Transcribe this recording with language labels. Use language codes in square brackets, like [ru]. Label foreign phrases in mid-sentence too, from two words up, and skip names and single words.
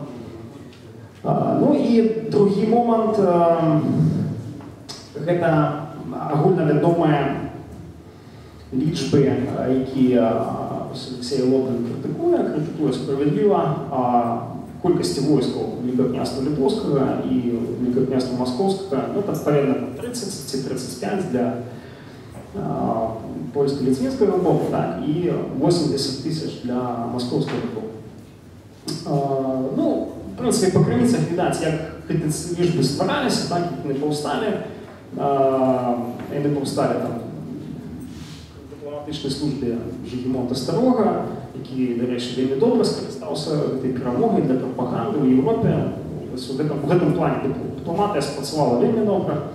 [be] Ну і другі момант, гэта агульнавядомыя лічбы, якія Алексей Лобин крытыкуе справядліва, колькасці войскаў Великага княства Літоўскага і Великага княства Маскоўскага, ну, адпаведна 30 ці 35 для польска-ліцвінскага боку, так, і 80 тысяч для маскоўскага боку. Ну, [ru] в принципе, [be] по крыніцах відаць, як гэты лічбы ствараліся, так, як яны паўсталі. Яны паўсталі там в дыпламатычнай службе Жыгімонта Старога, які, дарэчы, вельмі добра скарыстаўся гэтай перамогай для прапаганды ў Еўропе. У гэтым плане дыпламатыя спрацавала вельмі добра.